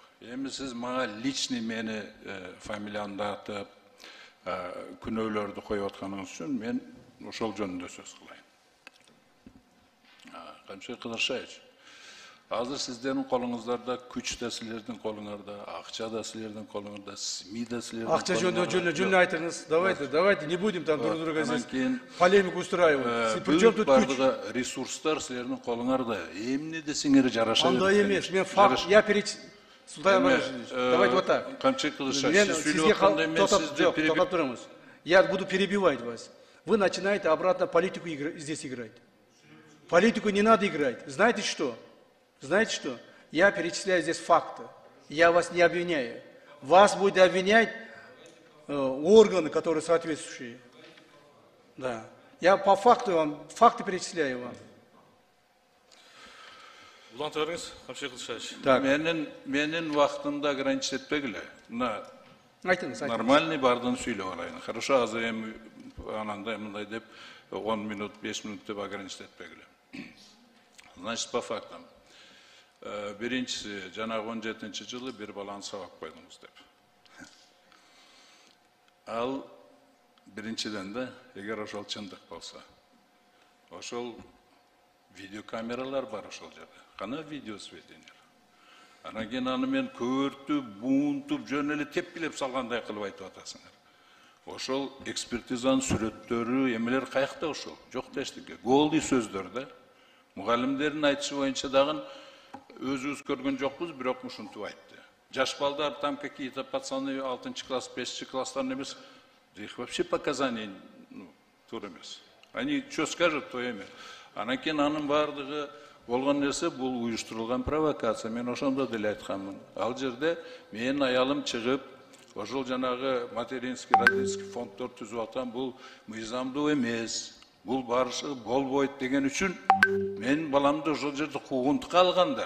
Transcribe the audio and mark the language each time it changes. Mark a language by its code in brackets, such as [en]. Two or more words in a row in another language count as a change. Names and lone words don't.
[ky] Эми сиз мага личный мени фамилиямды атып, күнөөлөрдү коюп атканыңыз үчүн мен ошол жөнүндө сөз кылайын. Камчы Кыдыршаевич, азыр сиздердин колуңуздарда күч да силердин колуңарда, акча да силердин колуңарда, СМИ да силердин Акча жөнүндө жөнүндө айтыңыз. [ru] Давайте не будем там друг друга здесь полемику устраивать. Причем тут күч? [ky] Бардыгы ресурстар силердин колуңарда. Эмне десеңер жараша. Андай эмес. Мен факт, [ru] я Султан Иванович, давайте вот так. [ky] Камчы Кыдыршаевич, сиз сүйлөп атканда мен сизди [ru] перебиваю. Я буду перебивать вас. Вы начинаете обратно политику здесь играть. Политику не надо играть. Знаете что? Знаете что? Я перечисляю здесь факты. Я вас не обвиняю. Вас будет обвинять органы, которые соответствующие. Да. Я по факту вам, факты перечисляю вам. [ky] Уланта бериңиз, Камчы Кыдыршаевич. Так. Менин вакытымды ограничить этпегиле. Айтыңыз. Нормальный бардын сүйлөп алайын. Хорошо, азыр эми анандай мындай деп 10 минут, 5 минут деп ограничить этпегиле. [ru] Значит, по фактам. [ky] Биринчиси, жанагы 17-жылы бир баланы сабап койдуңуз деп. Ал биринчиден да, эгер ошол чындык болсо, ошол видеокамералар бар ошол жерде. Кана видеосведениялар. Анан кийин аны мен көртүп, буунтуп, жөн эле тепкилеп салгандай кылып айтып атасыңар. Ошол экспертизанын сүрөттөрү, эмелер каякта ошол? Жок да эчтеке. Голдый сөздөр да. Мугалимдердин айтышы боюнча дагы өзүбүз көргөн жокпуз, бирок ушинтип айтты. Жаш балдар [ru] там какие-то пацаны [ky] 6 класс, 5 класстан эмес. [ru] Их вообще показаний [ky] туура эмес. [ru] Они что скажут, то эме. [ky] Анан кийин анын бардыгы болгон нерсе бул уюштурулган провокация. Мен ошондо деле айтканмын. Ал жерде менин аялым чыгып, ошол жанагы [ru] материнский, родительский [ky] фонддор түзүп аткан бул мыйзамдуу эмес. Бул барышы болбойт деген үчүн менин баламды ошол жерде куугунтукка алгандар.